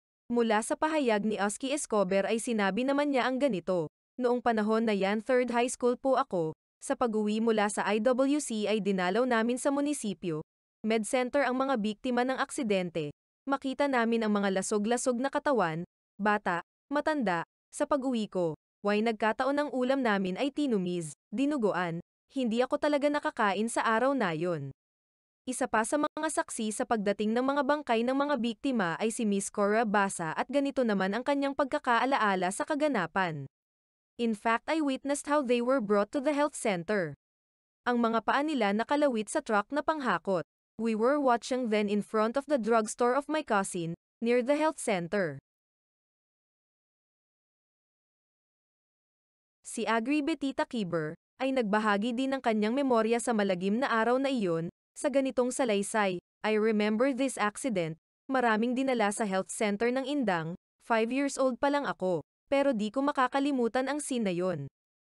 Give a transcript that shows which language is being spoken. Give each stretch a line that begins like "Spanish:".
Filipino: Mula sa pahayag ni Oski Escobar ay sinabi naman niya ang ganito, "Noong panahon na yan 3rd high school po ako, sa pag-uwi mula sa IWC ay dinalaw namin sa munisipyo, med center ang mga biktima ng aksidente, makita namin ang mga lasog-lasog na katawan, bata, matanda, sa pag-uwi ko, nagkataon ang ulam namin ay tinumis, dinuguan, hindi ako talaga nakakain sa araw na yon." Isa pa sa mga saksi sa pagdating ng mga bangkay ng mga biktima ay si Miss Cora Basa at ganito naman ang kanyang pagkakaalaala sa kaganapan.
English: "In fact, I witnessed how they were brought to the health center.
Filipino: Ang mga paa nila nakalawit sa truck na panghakot.
English: We were watching then in front of the drugstore of my cousin, near the health center."
Filipino: Si Agri Betita Kiber ay nagbahagi din ng kanyang memorya sa malagim na araw na iyon, sa ganitong salaysay,
English: "I remember this accident,
Filipino: maraming dinala sa health center ng Indang, 5 years old pa lang ako, pero di ko makakalimutan ang scene na yon.